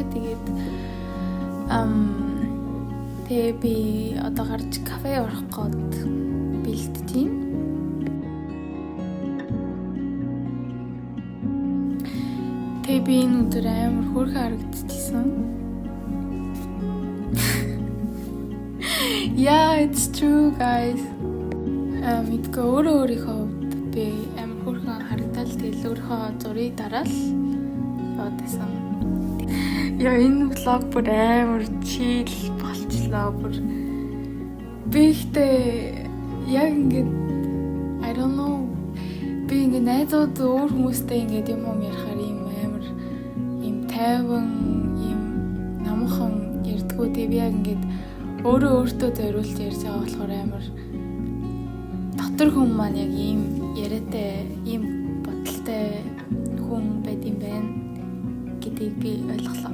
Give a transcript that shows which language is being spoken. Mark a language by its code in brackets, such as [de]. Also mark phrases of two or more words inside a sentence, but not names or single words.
[mn] Тэгээд тэгээ би одоо гарч кафе орох гээд бэлдэж байна. Тэгээ би энэ өдөр амар хөөрхөн харагдчихсан. [en] Yeah, it's true guys. [mn] Мэдгүй өөрийнхөө хувьд би амар хөөрхөн харагдал тэгэл өөрийнхөө зургийг дараал яваад байсан. Яа энэ влог бүр амар чил болчлоо бүр. Би ихтэй яг ингээд [en] I don't know [mn] би ингээд найзууд өөр хүмүүстэй ингээд юм ярихаар юм амар юм тайван юм намхан ярьдгүү дээ. Би яг ингээд өөртөө зориулж ярьж байгаа болохоор амар дотор хүн маань яг ийм яриатай ийм бодолтой хүн байд юм байна гэдгийг би ойлголоо.